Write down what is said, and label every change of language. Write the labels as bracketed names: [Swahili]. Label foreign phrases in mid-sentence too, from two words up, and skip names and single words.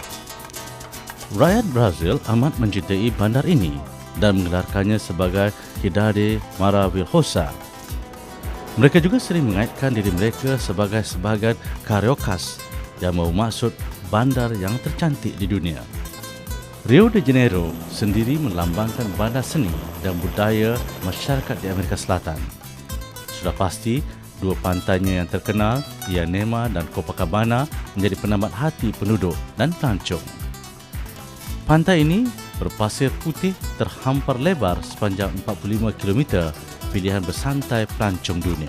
[Malay] Rakyat Brazil amat mencintai bandar ini dan menggelarkannya sebagai Cidade Maravilhosa. Mereka juga sering mengaitkan diri mereka sebagai sebahagian Cariocas yang bermaksud bandar yang tercantik di dunia. Rio de Janeiro sendiri melambangkan bandar seni dan budaya masyarakat di Amerika Selatan. Sudah pasti, dua pantainya yang terkenal, Ipanema dan Copacabana, menjadi penambat hati penduduk dan pelancong. Pantai ini berpasir putih terhampar lebar sepanjang 45 km, pilihan bersantai pelancong dunia.